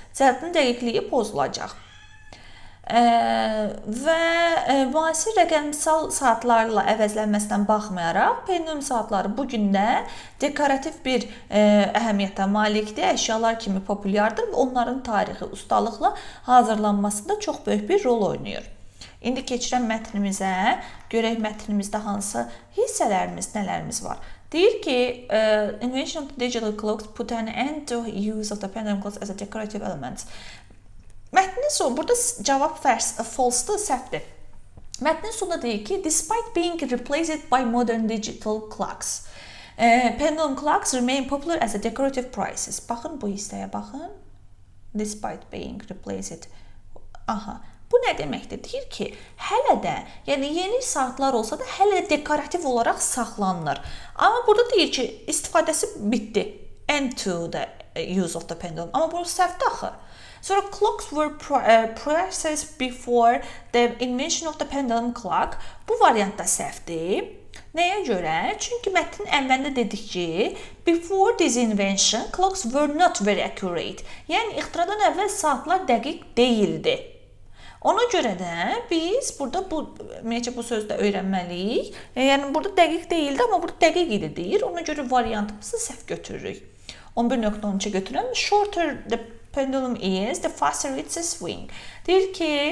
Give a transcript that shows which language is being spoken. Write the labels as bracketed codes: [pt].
[az] Saatın dəqiqliyi pozulacaq. Və müasir rəqəmsal saatlarla əvəzlənməsindən baxmayaraq, pendulum saatları bu gün də dekorativ bir əhəmiyyətə malikdir, əşyalar kimi populyardır və onların tarixi ustalıqla hazırlanmasında çox böyük bir rol oynayır. İndi keçirəm mətnimizə, görək mətnimizdə hansı hissələrimiz, nələrimiz var. Deyir ki, [en] invention of the digital clocks put an end to use of the pendulum clocks as a decorative element. [az] Mətnin sonu, burada cavab false-dır, səhvdir. Mətnin sonunda deyir ki, [en] despite being replaced by modern digital clocks, pendulum clocks remain popular as a decorative pieces. [az] Baxın, bu hissəyə baxın. [en] Despite being replaced. [az] Bu nə deməkdir? Deyir ki, hələ də, yəni yeni saatlar olsa da hələ dekorativ olaraq saxlanılır. Amma burada deyir ki, istifadəsi bitdi. [en] End to the use of the pendulum. [az] Amma bu səhvdir axı. [en] Sonra clocks were processed before the invention of the pendulum clock. [az] Bu variantda səhvdir. Nəyə görə? Çünki mətnin əvvəlində dedik ki, [en] before this invention, clocks were not very accurate. [az] Yəni, ixtiradan əvvəl saatlar dəqiq deyildi. Ona görə də biz burada bu sözdə öyrənməliyik. Yəni, burada dəqiq deyildi, amma burada dəqiq idi deyir. Ona görə variantımızı səhv götürürük. 11.13-ə götürəm. [en] Shorter the pendulum is, the faster it's a swing. [az] Deyir ki,